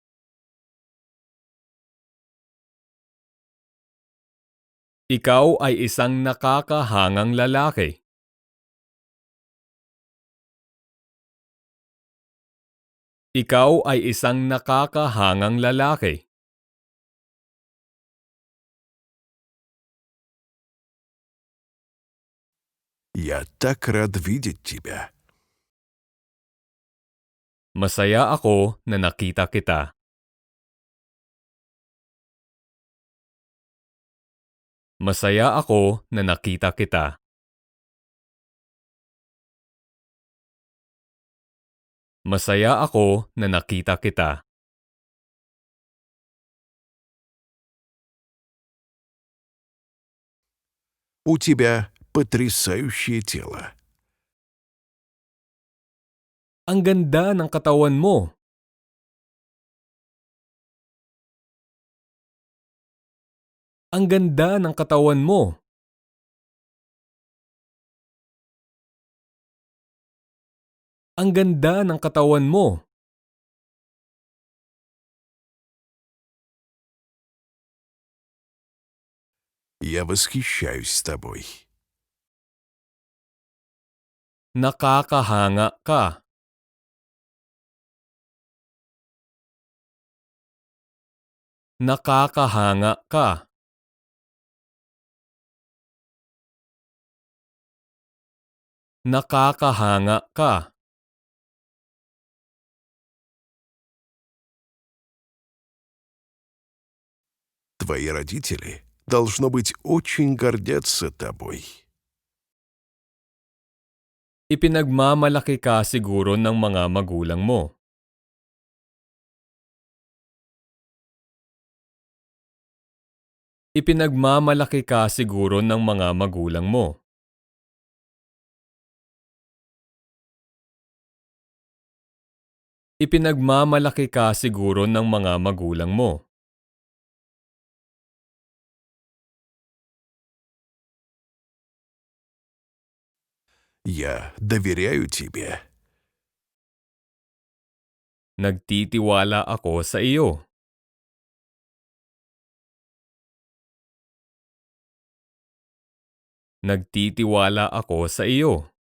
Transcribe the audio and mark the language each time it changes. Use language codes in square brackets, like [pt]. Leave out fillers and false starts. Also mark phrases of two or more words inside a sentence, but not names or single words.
[tl] Ikaw ay isang nakakahangang lalaki. Ikaw ay isang nakakahangang lalaki. [ru] Я так рад видеть тебя. [tl] Masaya ako na nakita kita. Masaya ako na nakita kita. Masaya ako na nakita kita. [ru] У тебя потрясающее тело. [tl] Ang ganda ng katawan mo. Ang ganda ng katawan mo. Ang ganda ng katawan mo. [ru] Я восхищаюсь тобой. [tl] Nakakahanga ka. Nakakahanga ka. Nakakahanga ka. [ru] Твои родители, должно быть, очень гордятся тобой. [tl] Ipinagmamalaki ka siguro ng mga magulang mo. Ipinagmamalaki ka siguro ng mga magulang mo. Ipinagmamalaki ka siguro ng mga magulang mo. [ru] Я доверяю тебе. [tl] Nagtitiwala ako sa iyo. Nagtitiwala ako sa iyo.